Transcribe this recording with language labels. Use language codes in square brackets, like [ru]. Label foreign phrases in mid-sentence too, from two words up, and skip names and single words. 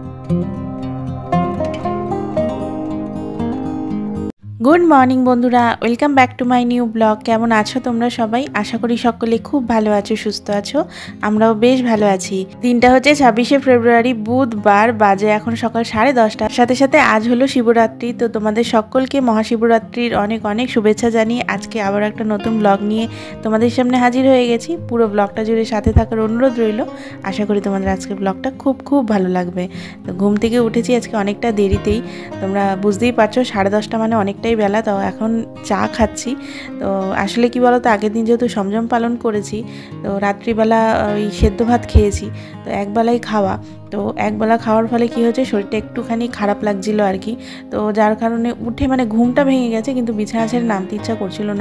[en] Good morning बंधुरा Welcome back to my new blog. [bn] কেমন আছো তোমরা সবাই? আশা করি সকলে খুব ভালো আছো, সুস্থ আছো। আমরাও বেশ ভালো আছি। দিনটা হচ্ছে 26শে ফেব্রুয়ারি বুধবার, বাজে এখন সকাল 10:30। সাথে সাথে আজ হলো শিবরাত্রি। তো তোমাদের সকলকে মহাশিবরাত্রির অনেক অনেক শুভেচ্ছা জানিয়ে আজকে আবার একটা নতুন ব্লগ নিয়ে তোমাদের সামনে হাজির হয়ে গেছি। পুরো ব্লগটা জুড়ে সাথে থাকার অনুরোধ রইলো। আশা করি তোমাদের আজকের ব্লগটা খুব খুব ভালো লাগবে। তো ঘুম থেকে উঠেছি আজকে অনেকটা দেরিতেই, তোমরা বুঝতেই পারছো 10:30 মানে অনেকটাই বেলা। तो এখন চা খাচ্ছি। তো আসলে কি বলতো, আগের দিন যেহেতু সংযম পালন করেছি, তো রাত্রিবেলা ওই সেদ্ধ ভাত খেয়েছি। তো একবেলাই খাওয়া, তো একবেলা খাওয়ার ফলে কি হচ্ছে, শরীরটা একটুখানি খারাপ লাগছিল আর কি। তো যার কারণে উঠে মানে ঘুমটা ভেঙে গেছে, কিন্তু বিছানা ছেড়ে নামতে ইচ্ছা করছিল না।